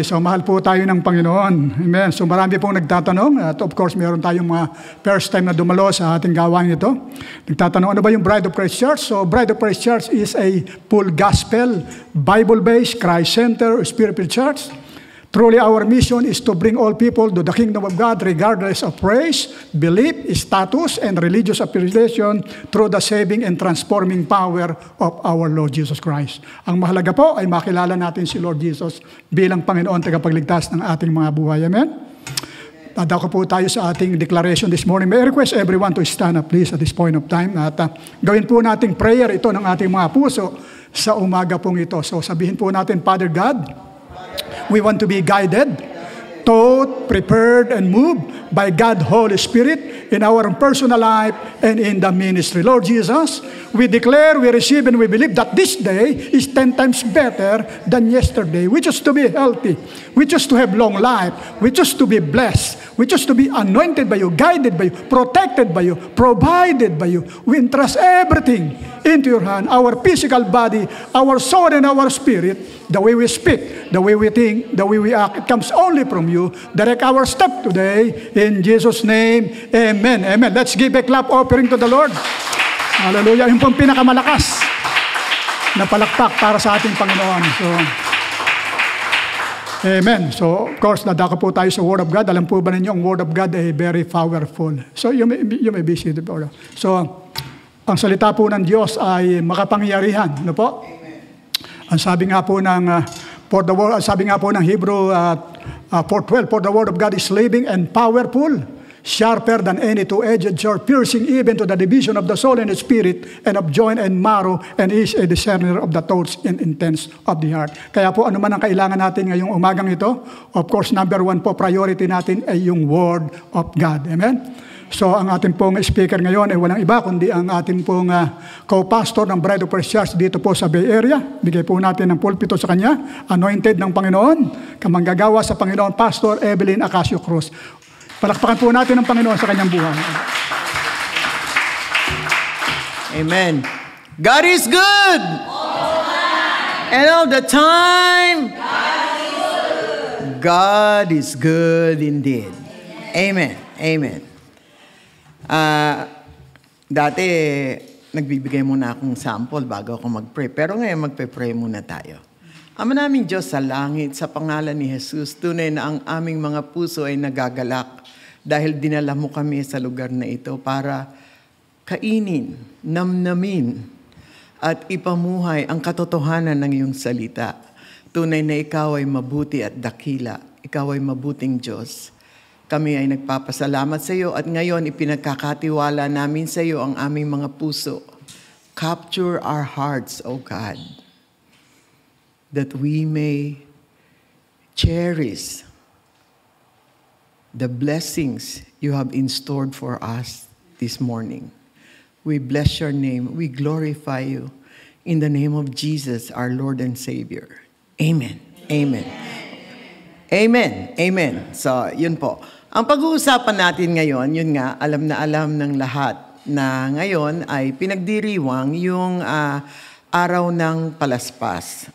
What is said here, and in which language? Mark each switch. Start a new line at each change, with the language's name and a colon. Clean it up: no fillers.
Filipino: So mahal po tayo ng Panginoon. Amen. So marami pong nagtatanong. At
English: of course,
Filipino: meron tayong mga first time na dumalo sa ating gawain ito. Nagtatanong, ano ba yung Bride of Praise Church?
English: So Bride of Praise Church is a full gospel, Bible-based, Christ-centered, spirit-filled church. Truly, our mission is to bring all people to the kingdom of God regardless of race, belief, status, and religious affiliation through the saving and transforming power of our Lord Jesus Christ.
Filipino: Ang mahalaga po ay makilala natin si Lord Jesus bilang Panginoon tagapagligtas ng ating mga buhay. Amen? Dadako po tayo sa ating declaration
English: this morning. May I request everyone to stand up please at this point of time.
Filipino: At gawin po nating prayer ito ng ating mga puso sa umaga pong ito. So sabihin po natin,
English: Father God, we want to be guided, taught, prepared, and moved by God, Holy Spirit, in our personal life and in the ministry. Lord Jesus, we declare, we receive, and we believe that this day is 10 times better than yesterday. We choose to be healthy. We choose to have long life. We choose to be blessed. We choose to be anointed by you, guided by you, protected by you, provided by you. We entrust everything into your hand, our physical body, our soul, and our spirit. The way we speak, the way we think, the way we act, it comes only from you. Direct our step today. In Jesus' name, amen. Amen. Let's give a clap offering to the Lord.
Filipino: Hallelujah. Yung pong pinakamalakas na palakpak para sa ating Panginoon. So, amen.
English: So, of course,
Filipino: nadako po tayo sa Word of God. Alam po ba ninyo,
English: ang Word of God ay very powerful. So, you may be seated. So,
Filipino: ang salita po ng Diyos ay makapangyarihan. Ano po? Ang sabi nga po ng sabi nga po ng Hebrew 4:12,
English: for the word of God is living and powerful, sharper than any two-edged sword, piercing even to the division of the soul and the spirit, and of joint and marrow, and is a discerner of the thoughts and intents of the heart.
Filipino: Kaya po, ano man ang kailangan natin ngayong umagang ito,
English: of course, number one
Filipino: po, priority natin ay yung Word of God. Amen? So, ang ating pong speaker ngayon ay walang iba, kundi ang ating pong co-pastor ng Bride of Christ Church dito po sa Bay Area. Bigay po natin ng pulpito sa kanya, anointed ng Panginoon, kamanggagawa sa Panginoon, Pastor Evelyn Acacio Cruz. Palakpakan po natin ang Panginoon sa kanyang buhay.
English: Amen. God is good. And all the time, God is good indeed. Amen. Amen.
Filipino: Dati, nagbibigay muna akong sample bago ako mag-pray. Pero ngayon, magpe-pray muna tayo. Ama naming Diyos sa langit, sa pangalan ni Jesus, tunay na ang aming mga puso ay nagagalak dahil dinala mo kami sa lugar na ito para kainin, namnamin, at ipamuhay ang katotohanan ng iyong salita. Tunay na ikaw ay mabuti at dakila. Ikaw ay mabuting Diyos. Kami ay nagpapasalamat sa iyo at ngayon ipinagkakatiwala namin sa iyo ang aming mga puso.
English: Capture our hearts, O God, that we may cherish the blessings you have in store for us this morning. We bless your name. We glorify you. In the name of Jesus, our Lord and Savior.
Filipino: Amen. Amen. Amen. Amen. So, yun po. Ang pag-uusapan natin ngayon, yun nga, alam na alam ng lahat na ngayon ay pinagdiriwang yung araw ng Palaspas.